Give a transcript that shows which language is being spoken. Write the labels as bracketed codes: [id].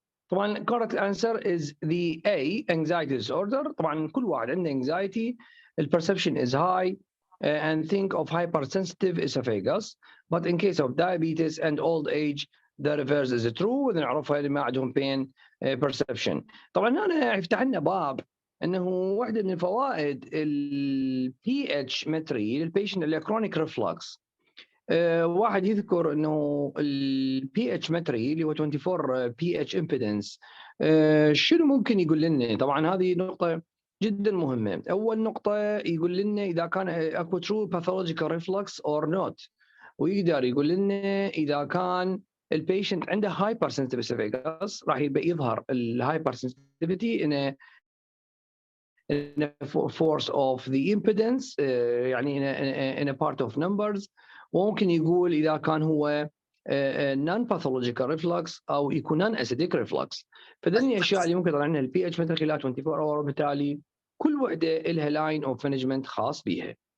[en] طبعا correct answer is the A, anxiety disorder. [ar] طبعا كل واحد عنده [en] anxiety, the perception is high, and think of hypersensitive esophagus. But in case of diabetes and old age, the reverse is true. [ar] ونعرفها اللي ما عندهم [en] pain perception. [ar] طبعا هنا يفتح لنا باب انه واحده من فوائد ال pH metry للبيشنت اللي [en] chronic reflux. [ar] واحد يذكر انه ال pH metry اللي هو 24 pH impedance شنو ممكن يقول لنا؟ طبعا هذه نقطة جدا مهمة. أول نقطة يقول لنا إذا كان أكو [en] true pathological reflux or not، [ar] ويقدر يقول لنا إذا كان البيشنت عنده [en] hypersensitive esophagus [ar] راح يظهر ال [en] hypersensitivity in a force of the impedance [ar] يعني [en] in a part of numbers. [ar] وممكن يقول إذا كان هو [en] non-pathological reflux [ar] أو يكون [en] non-acidic reflux. [ar] فذني الأشياء اللي ممكن يطلع لنا ال pH مثل خلال [en] 24 hour، [ar] وبالتالي كل وحدة لها [en] line of management [ar] خاص بها.